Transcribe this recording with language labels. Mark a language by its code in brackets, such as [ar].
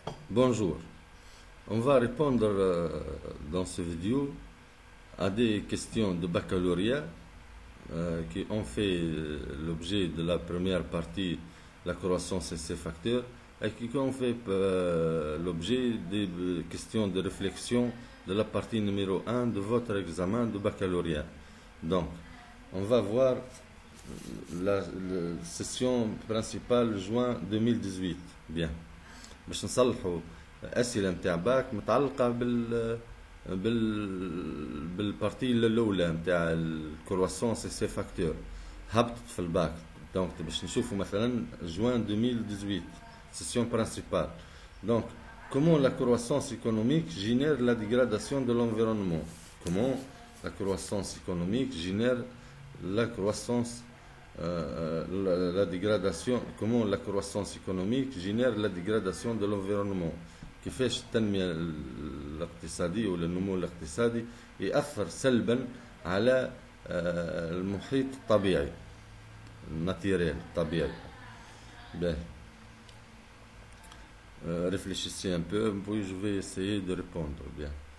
[fr] Bonjour, on va répondre dans cette vidéo à des questions de baccalauréat qui ont fait l'objet de la première partie, la croissance et ses facteurs, et qui ont fait l'objet des questions de réflexion de la partie numéro 1 de votre examen de baccalauréat. Donc, on va voir la session principale juin 2018. Bien. [ar] باش نصلحوا الاسئله نتاع باك متعلقه بالبارتي الاولى نتاع الكرواسونس سي فاكتور هبطت في الباك. دونك باش نشوفوا مثلا [fr] juin 2018 session principale. Donc comment la croissance économique génère la dégradation de l'environnement. Comment la croissance économique génère la croissance la dégradation, comment la croissance économique génère la dégradation de l'environnement. [ar] كيفاش التنمية الاقتصادية ولا النمو الاقتصادي يأثر سلبا على المحيط الطبيعي الناتيريال الطبيعي. [fr] باهي réfléchissez un peu, puis je vais essayer de répondre. Bien.